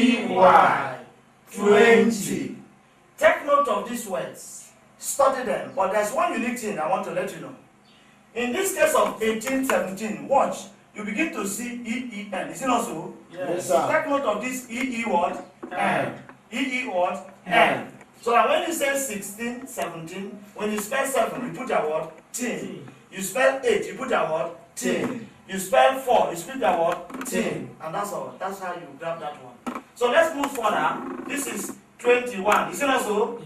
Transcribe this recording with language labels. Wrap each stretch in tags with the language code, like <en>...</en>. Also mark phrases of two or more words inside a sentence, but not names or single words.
<en>20. Take note of these words. Study them. But there's one unique thing I want to let you know. In this case of 1817, watch. You begin to see E-E-N. Is it not so? Yes, sir. Take note of this E-E what? N. E-E what? N. So that when you say 16, 17, when you spell 7, you put your word tin. You spell 8, you put your word tin. You spell 4, you put your word tin. And that's all. That's how you grab that one. So let's move further. This is 21. Is it not so?</en>